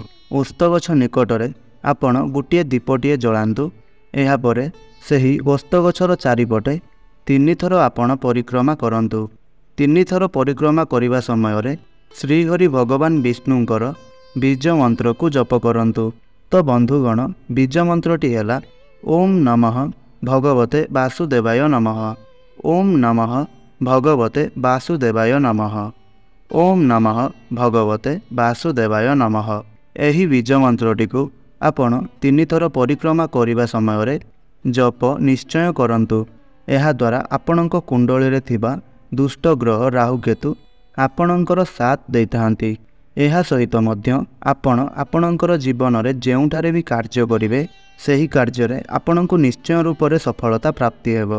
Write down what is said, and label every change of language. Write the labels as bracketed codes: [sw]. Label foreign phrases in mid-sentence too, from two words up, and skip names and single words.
[or] ଓସ୍ତ ଗଛ ନିକଟ ରେ ଆପଣ ଗୋଟିଏ ଦୀପଟିଏ ଜଳାନ୍ତୁ। ଏହା ପରେ ସେହି ଓସ୍ତ ଗଛର ଚାରିପଟେ 3 ଥର ଆପଣ ପରିକ୍ରମା କରନ୍ତୁ। 3 ଥର ପରିକ୍ରମା କରିବା ସମୟ ରେ ଶ୍ରୀହରି ଭଗବାନ ବିଷ୍ଣୁଙ୍କର ବୀଜ ମନ୍ତ୍ର କୁ ଜପ କରନ୍ତୁ। ତ ବନ୍ଧୁଗଣ ବୀଜ ମନ୍ତ୍ରଟି ହେଲା [sa] ओम नमः भगवते वासुदेवाय नमः। ओम नमः भगवते वासुदेवाय नमः। ओम नमः भगवते वासुदेवाय नमः। [or] ଏହି ବୀଜ ମନ୍ତ୍ରଟି କୁ ଆପଣ 3 ଥର ପରିକ୍ରମା କରିବା ସମୟ ରେ ଜପ ନିଶ୍ଚୟ କରନ୍ତୁ। ଏହା ଦ୍ୱାରା ଆପଣଙ୍କ କୁଣ୍ଡଳୀ ରେ ଥିବା ଦୁଷ୍ଟ ଗ୍ରହ ରାହୁକେତୁ ଆପଣଙ୍କର ସାଥ ଦେଇଥାନ୍ତି। ଏହା ସହିତ ମଧ୍ୟ ଆପଣ ଆପଣଙ୍କର ଜୀବନ ରେ ଯେଉଁଠାରେ ବି କାର୍ଯ୍ୟ କରିବେ ସେହି କାର୍ଯ୍ୟ ରେ ଆପଣଙ୍କୁ ନିଶ୍ଚୟ ରୂପ ରେ ସଫଳତା ପ୍ରାପ୍ତି ହେବ।